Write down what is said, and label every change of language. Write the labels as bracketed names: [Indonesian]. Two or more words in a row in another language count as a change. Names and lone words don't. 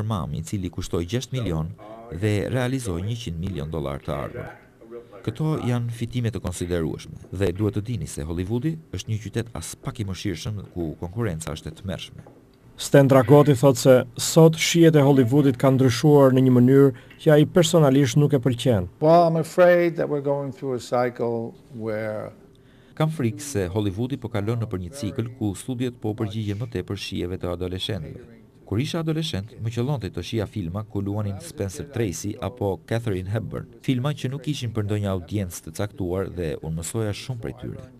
[Albanian] Mom, i cili kushtoi 6 milion dhe realizoi $100 milion të ardhur. Këto janë fitime të konsiderueshme dhe duhet të dini se Hollywoodi është një qytet as pak i mëshirshëm ku konkurrenca është e tmerrshme. Stan Dragoti thotë se sot shihet e Hollywoodit kanë ndryshuar në një mënyrë që ai personalisht nuk e pëlqen. [English] Well, I'm afraid that we're going through a cycle where [Albanian] Kam frikë se Hollywoodi po kalon nëpër një cikël ku studiot po përgjigjen më tepër shijeve të adoleshentëve. Kur isha adoleshent, më qellonte të shija filma ku luanin Spencer Tracy apo Katharine Hepburn, filma që nuk ishin për ndonjë audiencë të caktuar dhe unë mësoja shumë prej tyre.